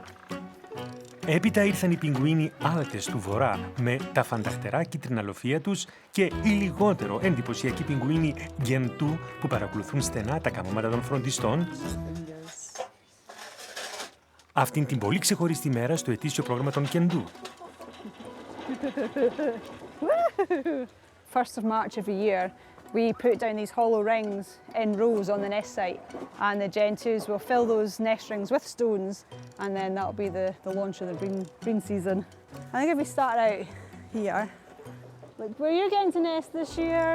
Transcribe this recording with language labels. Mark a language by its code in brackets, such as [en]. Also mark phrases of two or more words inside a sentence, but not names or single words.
[el] Έπειτα ήρθαν οι πιγκουίνοι άλτες του Βορρά με τα φανταχτερά κυτριναλοφεία τους και οι λιγότερο εντυπωσιακοί πιγκουίνοι γκεντού που παρακολουθούν στενά τα καμώματα των φροντιστών. Αυτήν την πολύ ξεχωριστή μέρα στο ετήσιο πρόγραμμα των κεντού. [en] First of March every year, we put down these hollow rings in rows on the nest site, and the gentoos will fill those nest rings with stones, and then that'll be the launch of the breeding season. I think if we start out here, look where you're getting to nest this year.